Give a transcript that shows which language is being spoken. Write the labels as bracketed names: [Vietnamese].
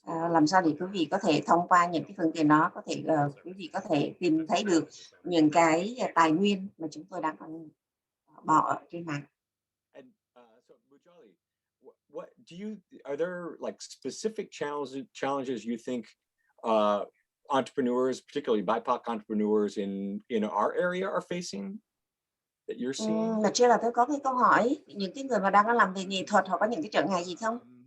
[Vietnamese] Làm sao để quý vị có thể thông qua những cái phương tiện đó có thể quý vị có thể tìm thấy được những cái tài nguyên mà chúng tôi đang còn bỏ trên mạng. [English] Are there like specific challenges you think entrepreneurs, particularly BIPOC entrepreneurs in our area are facing that you're seeing? [Vietnamese] Mà chưa là tôi có cái câu hỏi, những cái người mà đang làm về nghệ thuật họ có những cái trở ngại gì không?